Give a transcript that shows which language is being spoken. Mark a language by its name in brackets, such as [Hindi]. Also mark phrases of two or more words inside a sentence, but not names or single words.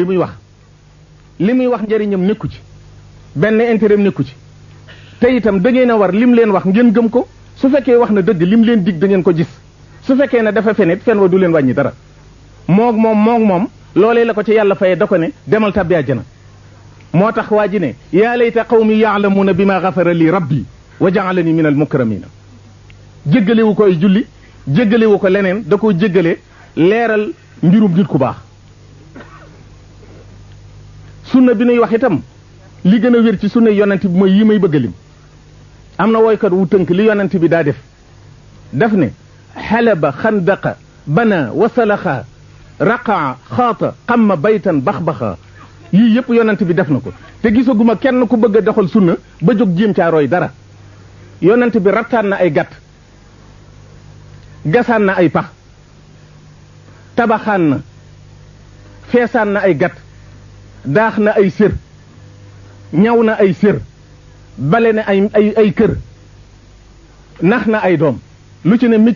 [Wolof] muy wax njëriñam nekku ci benn intérêt nekku ci te itam da ngeen a war lim leen wax ngeen gëm ko su fekkee wax na dëgg lim leen dig da ngeen ko gis su fekkee ne dafa fenit fen wa du leen wàññi dara moog moom loolee la ko ci yàlla fayee da ko ne demal tabbi àjjana moo tax waa ji ne [Arabic] يا ليت قومي يعلمون بما غفر لي ربي وجعلني من المكرمين [Wolof] jéggalewu ko ay julli jéggalewu ko leneen da koo jéggale leeral mbirum nit ku baax sunna bi nuy wax itam li gën a wér ci sunna yonent bi mooy yi may bëgg lim am na woykat wu tënk li yonent bi daa def ne xalaba xandaqa bana wasalaxa raqaa xaata xamma baytan baxbaxa yii yëpp yonent bi def na ko te gisaguma kenn ku bëgg a doxal sunna ba jóg jéem caa roy dara yonent bi rattaan na ay gàtt gasaan na ay pax tabaxaan na feesaan na ay gàtt daax na ay sér ñaw na ay sér bale na ay kër nax na ay doom lu ci ne métier